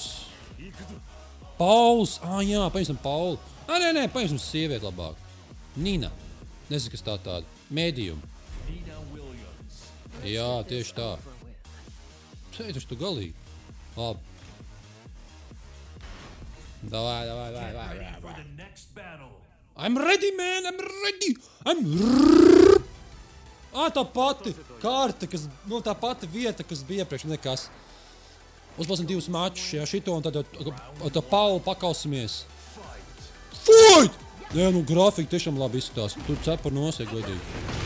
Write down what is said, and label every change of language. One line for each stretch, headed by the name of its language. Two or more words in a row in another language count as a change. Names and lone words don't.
Latvian: Pauls. Jā, paņemsim Paulu. Nē, paņemsim sievieti labāk. Nina. Nezinu, kas tā tāda. Medium. Jā, tieši tā. Taču tu galīgi. Labi.
Russian: Davai.
English: I'm ready, man! I'm ready!
Latvian: Tā pati kārta, tā pati vieta, kas bija iepriekš, nekas. Uzplāsim 2 mačus, jā, šito un tad ar Paulu pakausimies.
English: Fight!
Latvian: Jā, grafika tiešām labi izskatās. Tur cepur nosiek godīgi.